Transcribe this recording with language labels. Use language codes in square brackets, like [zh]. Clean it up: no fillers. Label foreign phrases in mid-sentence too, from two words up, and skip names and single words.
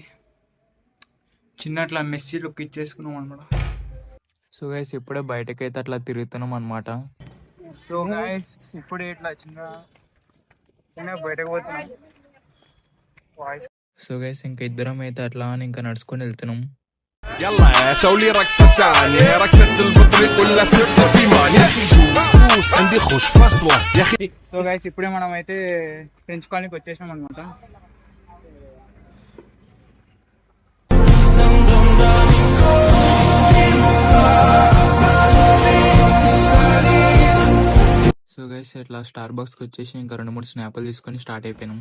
[te] చిన్న అట్లా [en] messy look [te] ఇచ్చేసుకున్నాం అనమాట. [en] so guys [te] ఇప్పుడే బయటకైతే అట్లా తిరుగుతున్నాం అనమాట. [en] so guys [te] ఇప్పుడే ఇట్లా చిన్న బయటకు పోతున్నాం. [en] so guys [te] ఇంకా ఇద్దరం అయితే అట్లా ఇంకా నడుచుకొని వెళ్తున్నాం. [ar] يلا سوي لي رقصة ثانية رقصة البطريق ولا سبت في ماني فلوس عندي خوش فصلة يا أخي. [en] so guys [te] ఇప్పుడే మనం అయితే ఫ్రెంచ్ కాలనీకి వచ్చేసాం అనమాట. [en] so guys [te] ఇట్లా స్టార్ బాక్స్కి వచ్చేసి ఇంకా 2-3 స్నాప్లు తీసుకొని స్టార్ట్ అయిపోయినాం.